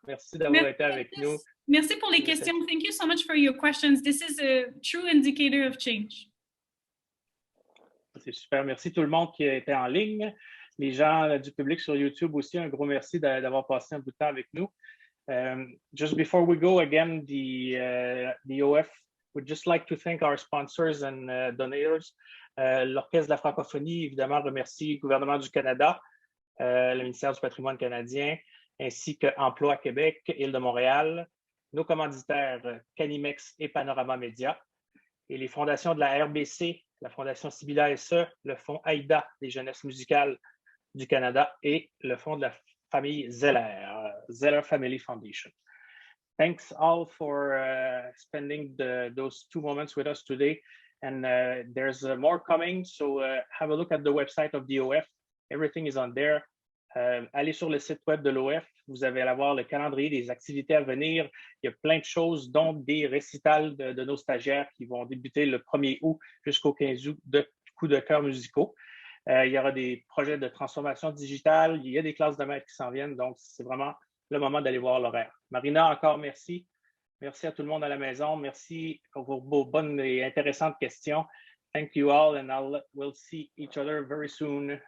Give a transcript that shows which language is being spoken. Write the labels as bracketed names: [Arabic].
[French] Merci d'avoir été avec nous. Merci pour les questions. [English] Thank you so much for your questions. This is a true indicator of change. [French] C'est super. Merci tout le monde qui était en ligne. Les gens du public sur YouTube aussi, un gros merci d'avoir passé un bout de temps avec nous. [English] Just before we go, again, the OF would just like to thank our sponsors and donors. [French] L'Orchestre de la francophonie, évidemment, remercie le gouvernement du Canada, le ministère du patrimoine canadien, ainsi que Emploi Québec, Île de Montréal, nos commanditaires Canimex et Panorama Média, et les fondations de la RBC, la Fondation Sibilla SE, le Fonds AIDA des jeunesses musicales du Canada et le Fonds de la famille Zeller, Zeller Family Foundation. [English] Thanks all for spending those 2 moments with us today. And there's more coming, so have a look at the website of the OF. Everything is on there. [French] Allez sur le site web de l'OF. Vous allez avoir le calendrier des activités à venir. Il y a plein de choses, dont des récitals de nos stagiaires qui vont débuter le 1er août jusqu'au 15 août de coups de cœur musicaux. Il y aura des projets de transformation digitale. Il y a des classes de maîtres qui s'en viennent. Donc, c'est vraiment le moment d'aller voir l'horaire. Marina, encore merci. Merci à tout le monde à la maison. Merci pour vos bonnes et intéressantes questions. [English] Thank you all, and we'll see each other very soon.